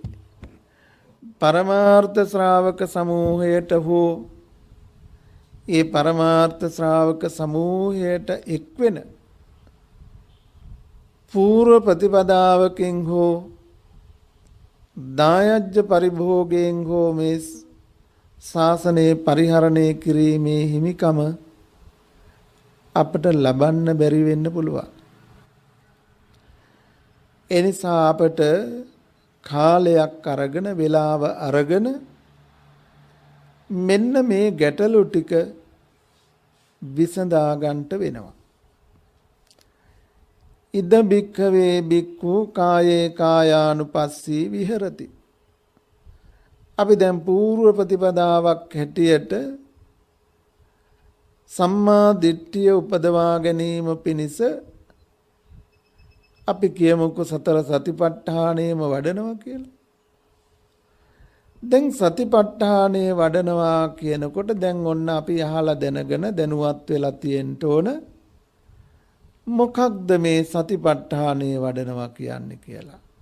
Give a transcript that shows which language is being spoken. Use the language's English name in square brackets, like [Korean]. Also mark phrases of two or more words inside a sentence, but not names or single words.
[Sinhala] පරමාර්ථ ශ්‍රාවක සමූහයට හෝ ඒ පරමාර්ථ ශ්‍රාවක සමූහයට එක්වෙන පූර්ව ප්‍රතිපදාවකින් හෝ දායජ්‍ය පරිභෝගයෙන් හෝ මේ ශාසනය පරිහරණය කිරීමේ හිමිකම අපට ලබන්න බැරි වෙන්න පුළුවන්. එනිසා අපට කාලයක් අරගෙන වේලාව අරගෙන මෙන්න මේ ගැටලු ටික විසඳා ගන්නට වෙනවා. [Pali] ඉද බික්ඛවේ බික්ඛු කායේ කායානුපස්සී විහෙරති. [Sinhala] අපි දැන් පූර්ව ප්‍රතිපදාවක් හැටියට සම්මා දිට්ඨිය උපදවා ගැනීම පිණිස අපි කියමුකෝ සතර සතිපට්ඨානෙම වඩනවා කියලා. දැන් සතිපට්ඨානෙ වඩනවා කියනකොට දැන් ඔන්න අපි අහලා දැනගෙන දැනුවත් වෙලා තියෙන්න ඕන මොකක්ද මේ සතිපට්ඨානෙ වඩනවා කියන්නේ කියලා.